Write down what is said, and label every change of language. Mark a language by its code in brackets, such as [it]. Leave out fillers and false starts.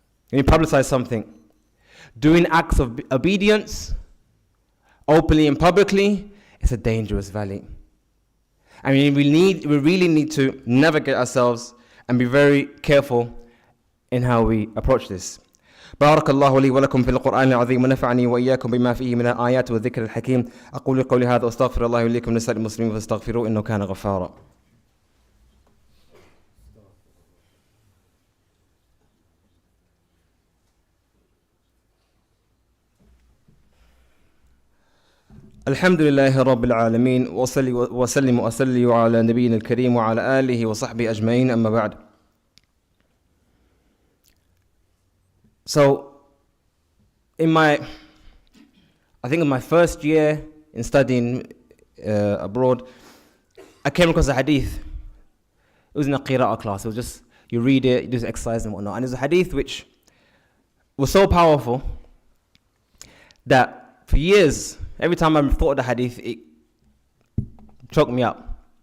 [en] When you publicize something, doing acts of obedience, openly and publicly, it's a dangerous valley. I mean, we really need to navigate ourselves and be very careful in how we approach this. [ar] بارك الله لي ولكم في القرآن العظيم ونفعني وإياكم بما فيه من الآيات والذكر الحكيم أقول قولي هذا وأستغفر الله لي ولكم لسائر المسلمين فاستغفروه إنه كان غفارا. الحمد لله رب العالمين وصلي وسلم وأسلم على نبينا الكريم وعلى آله وصحبه أجمعين أما بعد. [en] So, in my first year in studying abroad, I came across a hadith. It was in a qira'ah class. It was just, you read it, you do some exercise and whatnot. And it was a hadith which was so powerful that for years, every time I thought of the hadith, it choked me up.